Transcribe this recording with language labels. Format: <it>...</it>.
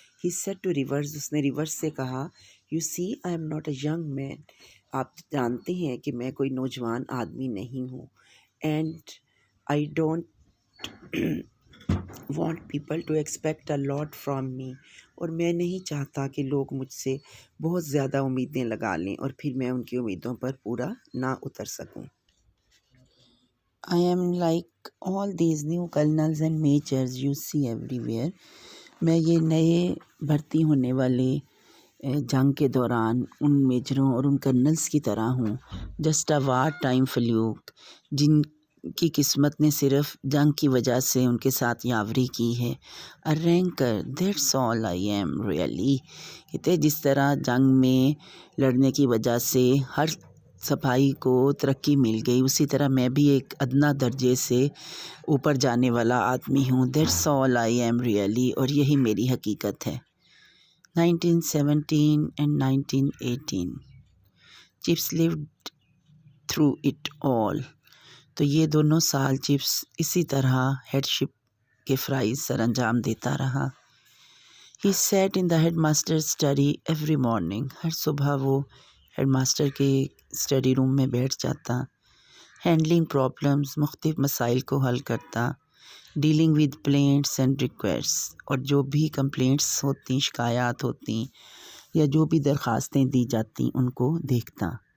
<en>he said to reverse,</en> <ur>اس نے reverse سے کہا،</ur> <en>you see I am not a young man,</en> <ur>آپ جانتے ہیں کہ میں کوئی نوجوان آدمی نہیں ہوں.</ur> <en>and I don't want people to expect a lot from me,</en> <ur>اور میں نہیں چاہتا کہ لوگ مجھ سے بہت زیادہ امیدیں لگا لیں اور پھر میں ان کی امیدوں پر پورا نہ اتر سکوں.</ur> <en>I am like all these new colonels and majors you see everywhere.</en> <ur>میں یہ نئے بھرتی ہونے والے جنگ کے دوران ان میجروں اور ان کرنلز کی طرح ہوں،</ur> <en>just a war time fluke,</en> <ur>جن کی قسمت نے صرف جنگ کی وجہ سے ان کے ساتھ یاوری کی ہے.</ur> <en>a ranker, that's all I am really,</en> <ur>کہتے جس طرح جنگ میں لڑنے کی وجہ سے ہر صفائی کو ترقی مل گئی، اسی طرح میں بھی ایک ادنا درجے سے اوپر جانے والا آدمی ہوں.</ur> <en>that's all I am really,</en> <ur>اور یہی میری حقیقت ہے.</ur> <en>1917 and 1918 chaps lived through it all.</en> <ur>تو یہ دونوں سال چپس اسی طرح ہیڈ شپ کے فرائض سر انجام دیتا رہا.</ur> <en>He sat in the headmaster's study every morning.</en> <ur>ہر صبح وہ ہیڈ ماسٹر کے اسٹڈی روم میں بیٹھ جاتا.</ur> <en>handling problems,</en> <ur>مختلف مسائل کو حل کرتا.</ur> <en>dealing with plaints and requests,</en> <ur>اور جو بھی کمپلینٹس ہوتی، شکایات ہوتی یا جو بھی درخواستیں دی جاتی ان کو دیکھتا.</ur>